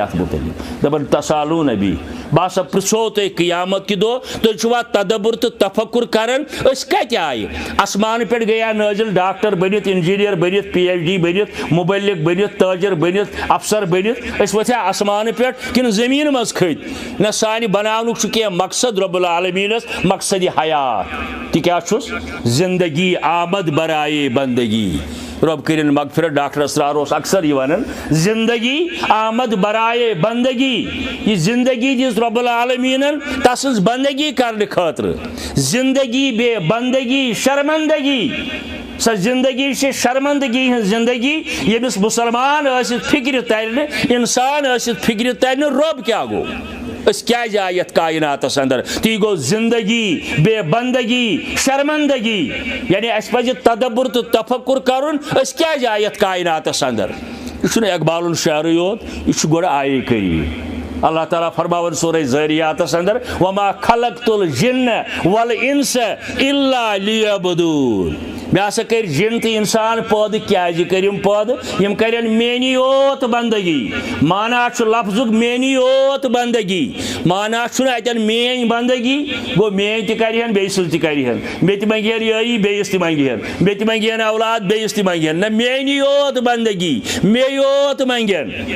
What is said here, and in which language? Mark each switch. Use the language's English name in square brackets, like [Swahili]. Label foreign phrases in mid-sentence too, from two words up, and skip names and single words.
[Kashmiri] اتھ متعلق دپان تسالون ابی بہٕ ہسا پرژھو تۄہہِ قیامت کہِ دۄہ تُہۍ چھُوا تدبر تہٕ تفکر کران أسۍ کتہِ آیہِ آسمان پٮ۪ٹھ گٔیا نٲزِل ڈاکٹر بٔنِتھ انجیٖنیر بٔنِتھ پی ایچ ڈی بٔنِتھ مُبلِغ بٔنِتھ تٲجر بٔنِتھ افسر بٔنِتھ أسۍ ؤتھیا آسمان پٮ۪ٹھ کِنہٕ زٔمیٖن منٛز کھٔتۍ نہ سانہِ بناونُک چھُ کینٛہہ مقصد رب العالمیٖنس مقصدِ حیات تہِ کیٛاہ چھُس [Persian] زندگی آمد برائے بندگی [Kashmiri] رب کرن مغفرت ڈاکٹر اسرار اس اکثر یہ ونان [Persian] زندگی آمد برائے بندگی [Kashmiri] یہ زندگی دس رب العالمین تسز بندگی کرنے خاطر [Persian] زندگی بے بندگی شرمندگی [Kashmiri] سا زندگی سے شرمندگی ہن زندگی یمس مسلمان ٲسِتھ فکر ترنہ انسان ٲسِتھ فکر ترنہ رب کیا گو اس کیا جائے یت کائناتس اندر تی گو [Persian] زندگی بے بندگی شرمندگی [Kashmiri] یعنی اس پزِ تدبر تو تفکر کرن اس کیا جائے یت کائناتس اندر یہ چھُنہٕ اقبال الشعر یوت یہ چھُ گۄڈٕ آیے کریم اللہ تعالیٰ فرماون سورہ ذاریاتس اندر [Arabic] وما خلقت الجن والانس الا لیعبدون [Kashmiri] میں ہسا کر جن تو انسان پود کیازِ کریم پود یم کرن میانی یوت بندگی مانا لفظک میانی یوت بندگی مانا اتن مین بندگی گو مین تہ کرہن بیٚیہِ سٕنٛز تہِ کرہن مےٚ تہِ منگہن یٲری بیٚیِس تہِ منگہن مےٚ تہِ منگہن اولاد بیٚیِس تہِ منگہن نہ میانی یوت بندگی مے یوت منگن